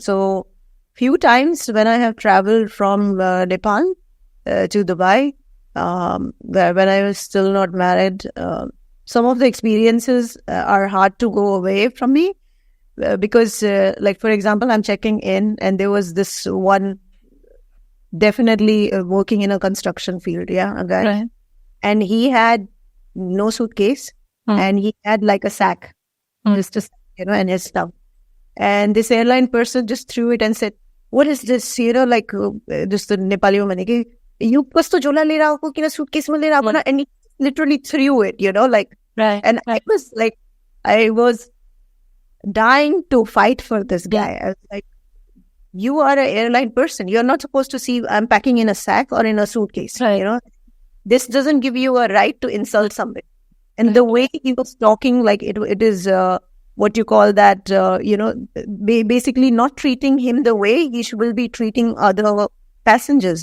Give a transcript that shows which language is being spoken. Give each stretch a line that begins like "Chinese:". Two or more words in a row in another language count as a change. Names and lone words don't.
English: So few times when I have traveled from Nepal to Dubai, when I was still not married, some of the experiences are hard to go away from me because, like, for example, I'm checking in and there was this one definitely working in a construction field, a guy. Right. And he had no suitcase and he had like a sack, just to, and his stuff. And this airline person just threw it and said, what is this, like, just the Nepali woman, you
Hindi: कस्तो झोला ले रहा हो, किन सूटकेस में ले रहा हो,
English: and he literally threw it, like, right. And right. I was dying to fight for this guy. I was like, you are an airline person. You're not supposed to see I'm packing in a sack or in a suitcase, right. This doesn't give you a right to insult somebody. And the way he was talking, like it is what you call that, basically not treating him the way he will be treating other passengers,